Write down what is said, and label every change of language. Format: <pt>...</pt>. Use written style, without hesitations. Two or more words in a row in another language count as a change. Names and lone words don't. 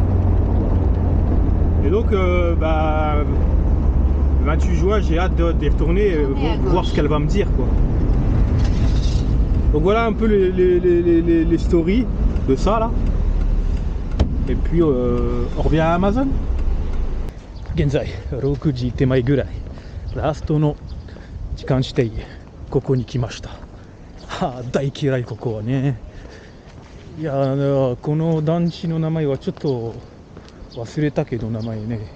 <fr>Et donc le 28 juin j'ai hâte d'y retourner voir ce qu'elle va me dire quoi. Donc voilà un peu les stories de ça là. Et puis on revient à Amazon.</fr> <ja>現在6時手前ぐらい、ラストの時間指定ここに来ました。はあ、大嫌いここはね。いやこの団地の名前はちょっと忘れたけど名前ね。</ja>